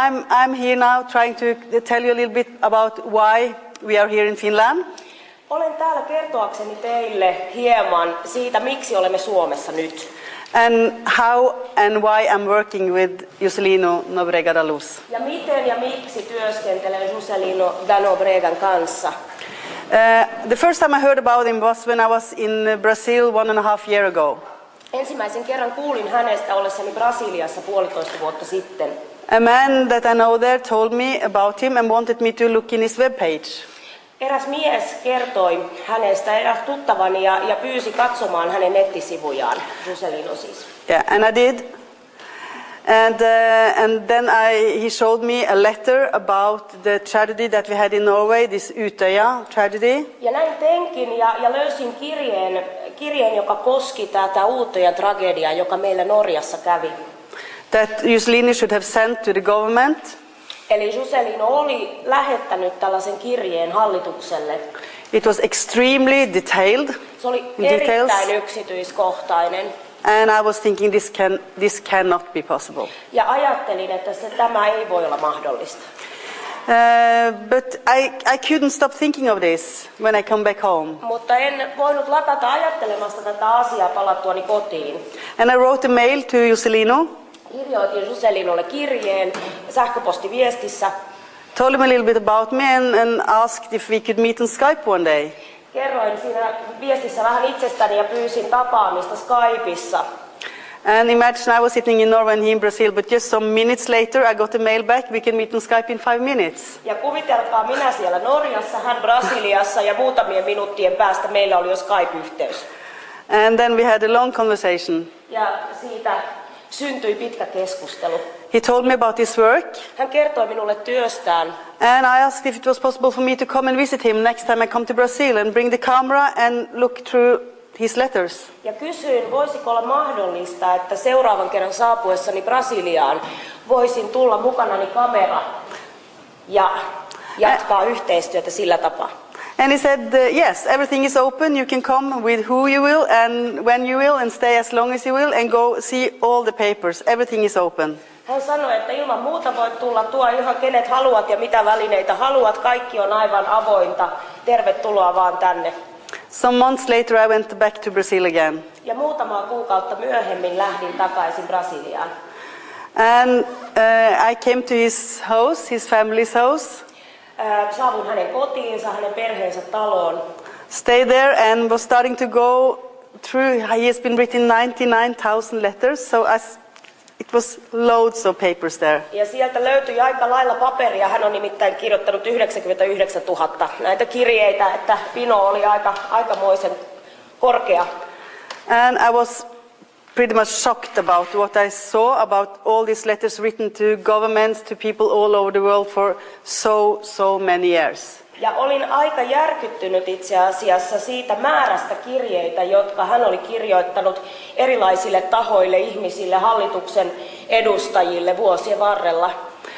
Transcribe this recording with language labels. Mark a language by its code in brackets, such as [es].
[en] I'm here now trying to tell you a little bit about why we are here in Finland. [fi] Olen täällä kertoakseni teille hieman siitä, miksi olemme Suomessa nyt. [en] And how and why I'm working with Juscelino Nóbrega da Luz. [fi] Ja miten ja miksi työskentelen Juscelino da Nóbregan kanssa. [en] The first time I heard about him was when I was in Brazil 1.5 years ago. [fi] Ensimmäisen kerran kuulin hänestä ollessani Brasiliassa 1,5 vuotta sitten. [en] A man that I know there told me about him and wanted me to look in his webpage. [fi] Eräs mies kertoi hänestä, eräs tuttavani, ja pyysi katsomaan hänen nettisivujaan, Juscelino siis. [en] Yeah, and I did. And then he showed me a letter about the tragedy that we had in Norway, this Utøya tragedy. [fi] Ja näin tenkin ja löysin kirjeen, joka koski tätä Utøyan tragediaa, joka meillä Norjassa kävi. [en] That Juscelino should have sent to the government. [fi] Eli Juscelino oli lähettänyt tällaisen kirjeen hallitukselle. [en] It was extremely detailed. [fi] Se oli erittäin yksityiskohtainen. [en] And I was thinking this cannot be possible. [fi] Ja ajattelin, että tämä ei voi olla mahdollista. [en] But I couldn't stop thinking of this when I come back home. [fi] Mutta en voinut lakata ajattelemasta tätä asiaa palattuani kotiin. [en] And I wrote a mail to Juscelino. [fi] Kirjoitin Juscelinolle kirjeen sähköpostiviestissä. [en] Told him a little bit about me and asked if we could meet on Skype one day. [fi] Kerroin siinä viestissä vähän itsestäni ja pyysin tapaamista Skypeissa. [en] And imagine I was sitting in Norway and he in Brazil, but just some minutes later I got a mail back. We can meet on Skype in 5 minutes. [fi] Ja kuvitelkaa, minä siellä Norjassa, hän Brasiliassa, ja muutamien minuuttien päästä meillä oli jo Skype-yhteys. [en] And then we had a long conversation. [fi] Ja siitä syntyi pitkä keskustelu. [en] He told me about his work. [fi] Hän kertoi minulle työstään. [en] And I asked if it was possible for me to come and visit him next time I come to Brazil and bring the camera and look through his letters. [fi] Ja kysyin, voisiko olla mahdollista, että seuraavan kerran saapuessani Brasiliaan voisin tulla mukanani kamera ja jatkaa yhteistyötä sillä tapaa. [en] And he said, yes, everything is open. You can come with who you will and when you will and stay as long as you will and go see all the papers. Everything is open. [fi] Hän sanoi, että ilman muuta voit tulla, tuo ihan kenet haluat ja mitä välineitä haluat. Kaikki on aivan avointa. Tervetuloa vaan tänne. [en] Some months later I went back to Brazil again. [fi] Ja muutamaa kuukautta myöhemmin lähdin takaisin Brasiliaan. [en] And I came to his house, his family's house. [fi] Saavun hänen kotiinsa, hänen perheensä taloon. [en] Stayed there and was starting to go through. He has been written 99,000 letters, so it was loads of papers there. [fi] Ja sieltä löytyi aika lailla paperia. Hän on nimittäin kirjoittanut 99 000 näitä kirjeitä, että pino oli aikamoisen korkea. [en] And I was pretty much shocked about what I saw about all these letters written to governments, to people all over the world for so many years. [fi] Ja olin aika järkyttynyt itse asiassa siitä määrästä kirjeitä, jotka hän oli kirjoittanut erilaisille tahoille, ihmisille, hallituksen edustajille vuosien varrella.